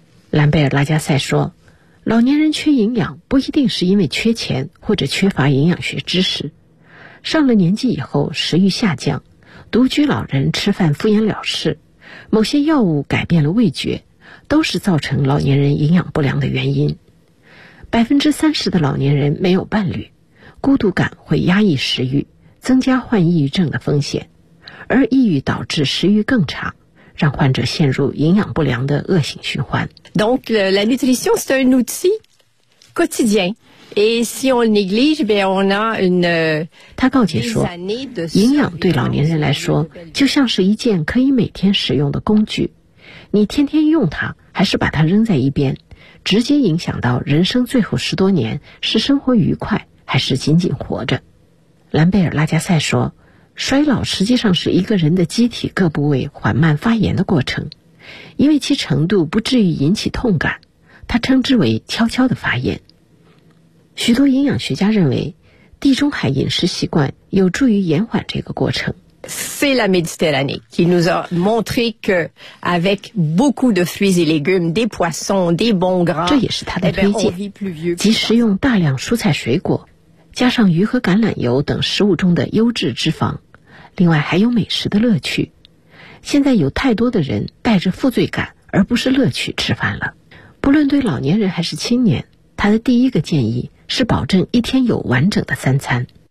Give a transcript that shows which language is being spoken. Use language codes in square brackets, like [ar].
[zh] 兰贝尔拉加塞说，老年人缺营养不一定是因为缺钱或者缺乏营养学知识，上了年纪以后食欲下降，独居老人吃饭敷衍了事，某些药物改变了味觉，都是造成老年人营养不良的原因。 30%的老年人没有伴侣，孤独感会压抑食欲，增加患抑郁症的风险，而抑郁导致食欲更差，让患者陷入营养不良的恶性循环。 [fr] Donc la nutrition c'est un outil quotidien, et si on néglige, ben on a une. [zh] 他告诫说，营养对老年人来说就像是一件可以每天使用的工具，你天天用它，还是把它扔在一边，直接影响到人生最后10多年是生活愉快还是仅仅活着。兰贝尔·拉加塞说，衰老实际上是一个人的机体各部位缓慢发炎的过程，因为其程度不至于引起痛感，他称之为悄悄的发炎。许多营养学家认为，地中海饮食习惯有助于延缓这个过程。 [fr] C'est la Méditerranée qui nous a montré que avec beaucoup de fruits et légumes, des poissons, des bons gras, [zh] 这也是他的推荐。即食用大量蔬菜水果，加上鱼和橄榄油等食物中的优质脂肪，另外还有美食的乐趣。现在有太多的人带着负罪感而不是乐趣吃饭了。不论对老年人还是青年，他的第一个建议是保证一天有完整的三餐。